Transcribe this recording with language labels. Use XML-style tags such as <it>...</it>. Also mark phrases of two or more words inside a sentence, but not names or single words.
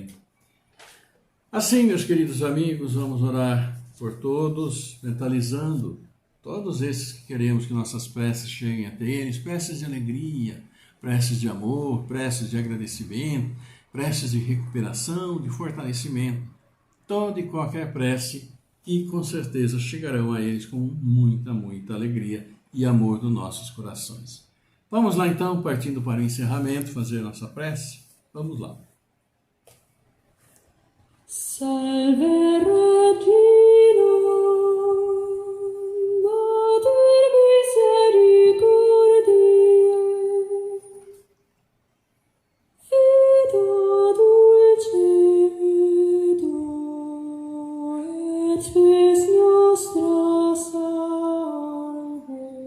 <pt>Assim, meus queridos amigos, vamos orar por todos, mentalizando todos esses que queremos que nossas preces cheguem até eles, preces de alegria, preces de amor, preces de agradecimento, preces de recuperação, de fortalecimento, toda e qualquer prece que com certeza chegarão a eles com muita, muita alegria e amor dos nossos corações. Vamos lá então, partindo para o encerramento, fazer nossa prece? Vamos lá.</pt> <la>Salve Regina, Mater misericordiae, vita dulcedo, et spes nostra salve.</la>